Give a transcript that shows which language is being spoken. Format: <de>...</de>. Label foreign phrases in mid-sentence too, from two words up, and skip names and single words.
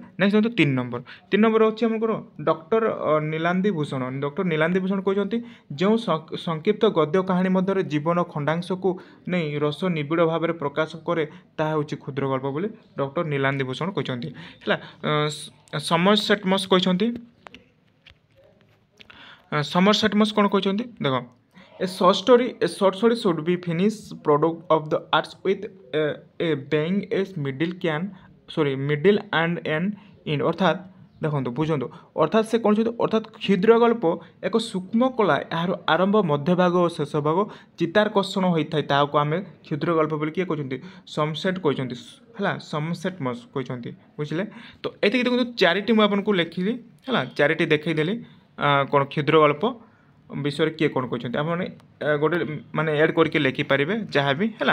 <or>ନେକ୍ସଟ ଦେଖନ୍ତୁ 3 ନମ୍ବର ହେଉଛି ଆମର ଡକ୍ଟର ନୀଲାଦ୍ରି ଭୂଷଣ କହିଛନ୍ତି ଯେଉଁ ସଂକ୍ଷିପ୍ତ ଗଦ୍ୟ କାହାଣୀ ମଧ୍ୟରେ ଜୀବନ ଖଣ୍ଡାଂଶକୁ ନେଇ ରସ ନିବିଡ଼ ଭାବରେ ପ୍ରକାଶ କରେ ତାହା ହେଉଛି କ୍ଷୁଦ୍ର ଗଳ୍ପ ବୋଲି ଡକ୍ଟର ନୀଲାଦ୍ରି ଭୂଷଣ କହିଛନ୍ତି ହେଲା। ସମରସେଟ୍ ମସ୍ କ'ଣ କହିଛନ୍ତି ଦେଖ</or> <en>A short story should be finished product of the arts with a being as middle and an end</en> <or>ଅର୍ଥାତ୍ ଦେଖନ୍ତୁ ବୁଝନ୍ତୁ ଅର୍ଥାତ୍ ସେ କ'ଣ କହିଛନ୍ତି ଅର୍ଥାତ୍ କ୍ଷୁଦ୍ର ଗଳ୍ପ ଏକ ସୂକ୍ଷ୍ମ କଳା ଏହାର ଆରମ୍ଭ ମଧ୍ୟଭାଗ ଓ ଶେଷ ଭାଗ ଚିତାକର୍ଷଣ ହୋଇଥାଏ ତାହାକୁ ଆମେ କ୍ଷୁଦ୍ର ଗଳ୍ପ ବୋଲି କିଏ କହିଛନ୍ତି ସମସେଟ୍ କହିଛନ୍ତି ହେଲା। ସମସେଟ୍ ମସ୍ କହିଛନ୍ତି ବୁଝିଲେ। ତ ଏତିକି ଦେଖନ୍ତୁ 4ଟି ମୁଁ ଆପଣଙ୍କୁ ଲେଖିଲି ହେଲା 4ଟି ଦେଖେଇଦେଲି କ'ଣ କ୍ଷୁଦ୍ର ଗଳ୍ପ ବିଷୟରେ କିଏ କ'ଣ କହିଛନ୍ତି ଆପଣମାନେ ଗୋଟେ ମାନେ ଆଡ଼୍ କରିକି ଲେଖିପାରିବେ ଯାହା ବି ହେଲା।</or>